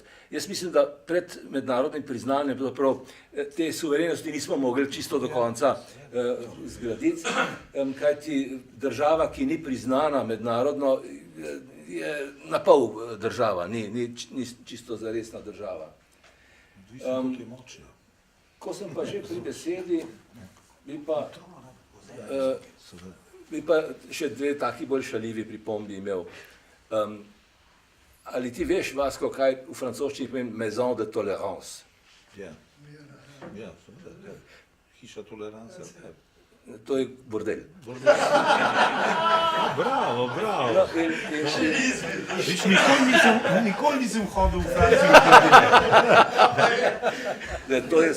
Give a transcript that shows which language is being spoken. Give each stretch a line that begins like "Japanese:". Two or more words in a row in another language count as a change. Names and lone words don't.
Slovenian: Jaz mislim, da pred mednarodnim priznanjem te suverenosti nismo mogli čisto do konca zgraditi, kajti država, ki ni priznana mednarodno, je na pol država, ni čisto zaresna država. Ko sem pa že pri besedi, bi pa še dve taki bolj šaljivi pripombi imel. Ali ti veš, Vasko, kaj v francoščini pomeni
French: maison de tolérance?
Slovenian: Ja, ja, seveda, ja. Hiša tolerance. To je bordel. Bravo, bravo. No, Viš, nikoli nisem hodil v Francijo. to je,